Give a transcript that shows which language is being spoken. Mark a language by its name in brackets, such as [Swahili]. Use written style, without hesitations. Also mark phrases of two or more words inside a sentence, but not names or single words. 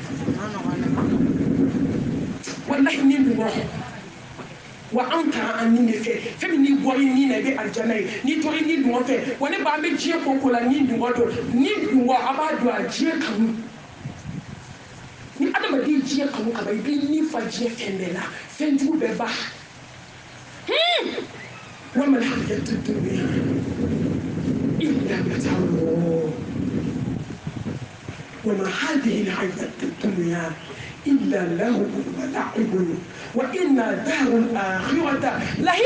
[Bambara] wallahi ni dun wa an taara an nin de fɛ fɛn min n'i bɔra i nin na i bɛ alijana ye n'i tora i nin dungɔ fɛ wa ne b'an bɛ diɲɛ ko ko la nin dungɔ don nin dungɔ a b'a don a diɲɛ kanu ni adamaden diɲɛ kanu ka ban i b'i nin fa diɲɛ fɛn bɛɛ la fɛn jugu bɛɛ ban [Arabic] وما الحياة الدنيا إلا متاع وما هذه الحياة الدنيا إلا لهو ولعب وإن دار الآخرة لهي